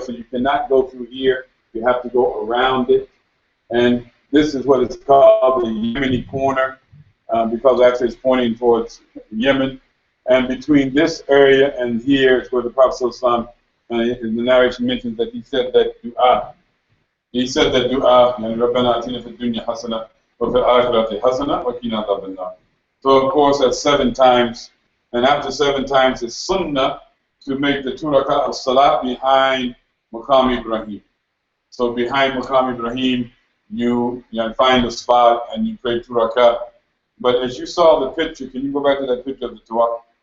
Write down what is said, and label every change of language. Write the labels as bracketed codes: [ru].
[en] So you cannot go through here. You have to go around it. And this is what is called the Yemeni corner, because actually it's pointing towards Yemen. And between this area and here is where the Prophet ﷺ, in the narration mentions that he said that dua. He said that dua, [ar] رَبَّنَا آتِنَا فِي الدُّنْيَا حَسَنَةً وَفِي الْآخِرَةِ حَسَنَةً وَقِنَا عَذَابَ النَّارِ. [en] So of course that's 7 times, and after 7 times it's sunnah to make the 2 rak'ah of salat behind Maqam Ibrahim. So behind Maqam Ibrahim, you find a spot and you pray 2 rak'ah. But as you saw the picture, can you go back to that picture of the Tawaf?